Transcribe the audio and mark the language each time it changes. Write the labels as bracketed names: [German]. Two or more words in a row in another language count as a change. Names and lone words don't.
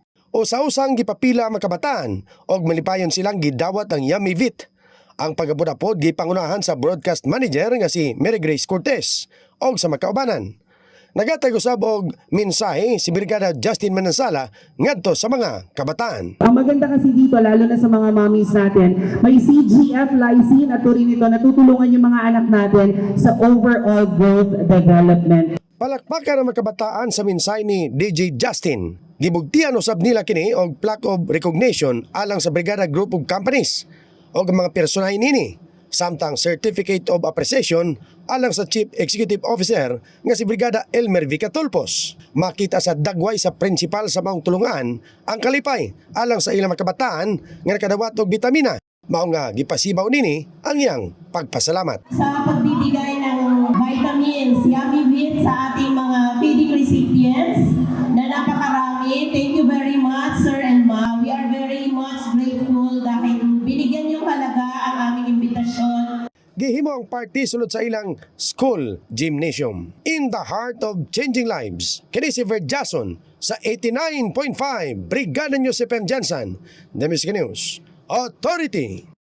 [Cebuano] Usa-usang gipapila ang mga kabataan og malipayon silang gidawat ang Yummy Vit. Ang pagabudapod gipangunahan sa broadcast manager nga si Mary Grace Cortez og sa makaubanan. Nagatay usab og mensahe si Brigada Justin Manansala ngadto sa mga kabataan. [Filipino] Ang maganda kasi dito, lalo na sa mga mommies natin, may CGF lysine at turin ito natutulungan yung mga anak natin sa [English] overall growth development. [Cebuano] Palakpakan ang mga kabataan sa mensahe ni DJ Justin. Gibugtian usab nila kini og [English] plaque of recognition [Cebuano] alang sa Brigada Group of Companies o mga personahe nini, samtang [English] Certificate of Appreciation [Cebuano] alang sa [English] Chief Executive Officer [Cebuano] nga si Brigada Elmer Vicatulpos. Makita sa dagway sa principal sa maong tulungan ang kalipay alang sa ilang mga kabataan nga nakadawat og bitamina. Mao nga gipasibaw nini ang iyang pagpasalamat. [Filipino] Sa pagbibigay ng vitamins, Yummy Vit sa ating mga [English] feeding recipients [Filipino] na napakarami. [English] Thank you very much, Sir and Ma. We are very much grateful [Filipino] dahil binigyan niyo halaga ang aming imbitasyon. [Cebuano] Gihimo ang party sulod sa ilang [English] school gymnasium. In the heart of changing lives, [Cebuano] kini si Verd Jason sa 89.5 Brigada News FM Jansan, [English] The Music News Authority.